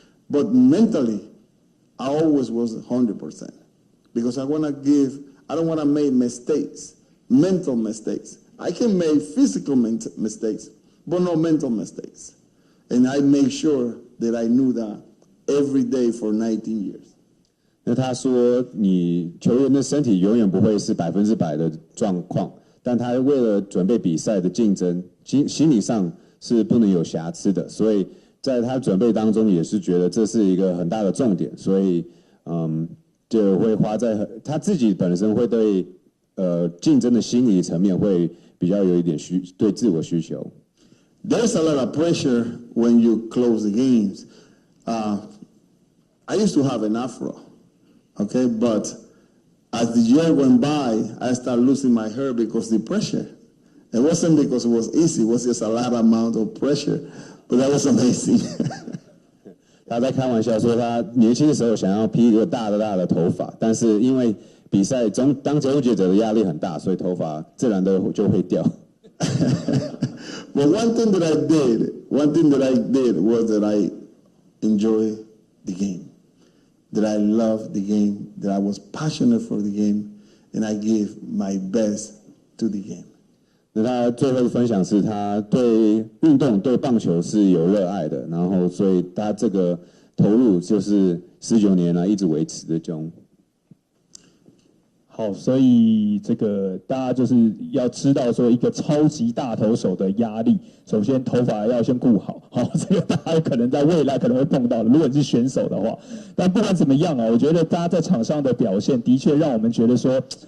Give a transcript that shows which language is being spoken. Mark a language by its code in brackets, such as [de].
[en] But mentally, I always was 100%. Because I don't want to make mistakes, mental mistakes. I can make physical mistakes, but no mental mistakes. And I make sure that I knew that every day for 19 years. [zh] 那他说，你球员的身体永远不会是100%的状况，但他为了准备比赛的竞争，心理上是不能有瑕疵的，所以在他准备当中也是觉得这是一个很大的重点，所以就会花在他自己本身会对竞争的心理层面会比较有一点对自我需求。 [en] There's a lot of pressure when you close the games. I used to have an afro, okay, but as the year went by, I started losing my hair because of the pressure. It wasn't because it was easy; it was just a lot amount of pressure. But that was amazing. [zh] 他在开玩笑说，他年轻的时候想要披一个大的头发，但是因为比赛中当终结者的压力很大，所以头发自然的就会掉。 [en] But one thing that I did was that I enjoy the game, that I love the game, that I was passionate for the game, and I gave my best to the game. [zh] 那他最后的分享是他对运动、对棒球是有热爱的，然后所以他这个投入就是19年来一直维持的中。好，所以这个大家就是要知道说，一个超级大投手的压力，首先头发要先顾好，好，这个大家可能在未来可能会碰到的，如果你是选手的话。但不管怎么样啊，我觉得大家在场上的表现的确让我们觉得说，